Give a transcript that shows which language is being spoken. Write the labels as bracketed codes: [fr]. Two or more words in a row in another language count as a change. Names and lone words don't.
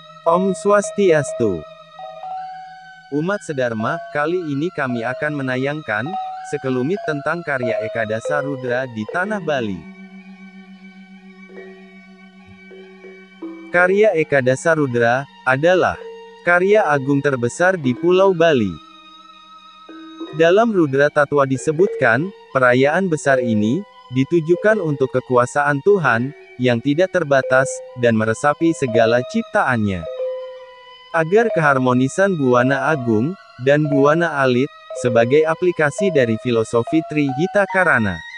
[ban] Om Swastiastu. [id] Umat Sedharma, kali ini kami akan menayangkan sekelumit tentang karya Eka Dasarudra di Tanah Bali. Karya Eka Dasarudra adalah karya agung terbesar di Pulau Bali. Dalam Rudra Tatwa disebutkan, perayaan besar ini ditujukan untuk kekuasaan Tuhan yang tidak terbatas dan meresapi segala ciptaannya. Agar keharmonisan Buwana Agung dan Buwana Alit sebagai aplikasi dari filosofi Trihita Karana.